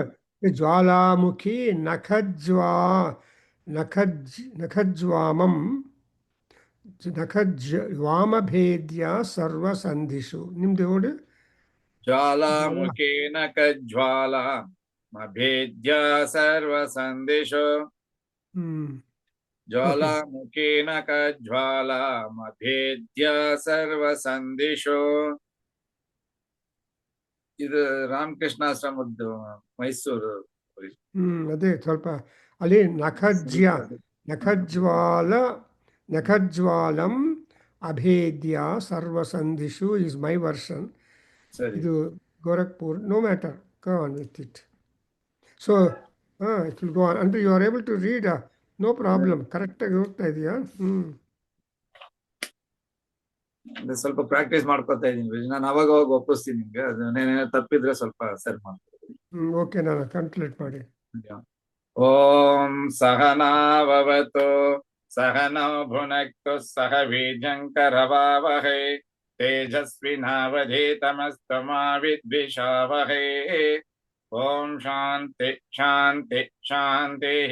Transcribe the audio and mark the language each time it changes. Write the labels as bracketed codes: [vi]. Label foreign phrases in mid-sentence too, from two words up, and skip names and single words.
[sa] ज्वालामुखी नखज्वमम् नखज्वमभेद्य सर्व सन्धिषु. [kn] ನಿಮ್ದೆ ಓದೆ? [sa] ज्वालामुखी नखज्वालमभेद्य सर्वसन्धिषु [kn] Okay. [sa] ज्वालामुखी नखज्वालमभेद्य सर्वसन्धिषು [kn] ಇದು ರಾಮಕೃಷ್ಣಾಶ್ರಮದ್ದು ಮೈಸೂರು ಅದೇ ಸ್ವಲ್ಪ ಅಲ್ಲಿ [sa] ನಖಜ್ವಾಲಂ ಅಭೇದ್ಯ ಸರ್ವಸಂಧಿಷು [en] is my version. [kn] ಸರಿ ಇದು ಗೋರಖ್ಪುರ್. [en] no matter, go on with it. so it will go on ಅಂದ್ರೆ you are able to read. no problem, [kn] ಕರೆಕ್ಟಾಗಿ ಹೋಗ್ತಾ ಇದೆಯಾ? ಅಂದ್ರೆ ಸ್ವಲ್ಪ ಪ್ರಾಕ್ಟೀಸ್ ಮಾಡ್ಕೊತಾ ಇದೀನಿ. ನಾನು ಅವಾಗ ಅವಾಗ ಒಪ್ಪಿಸ್ತೀನಿ ನಿಮ್ಗೆ. ಅದೇನೇನೋ ತಪ್ಪಿದ್ರೆ ಸ್ವಲ್ಪ ಸರಿ ಮಾಡ್ತೀನಿ. ಓಕೆ, ನಾನು ಕಂಪ್ಲೀಟ್ ಮಾಡಿ. [sa] ಓಂ ಸಹನಾವವತು सहनौ भुनक्तु सह वीर्यङ्करवावहै तेजस्विनावधीतमस्तु मा विद्विषावहै। ॐ शान्ति शान्ति शान्तिः।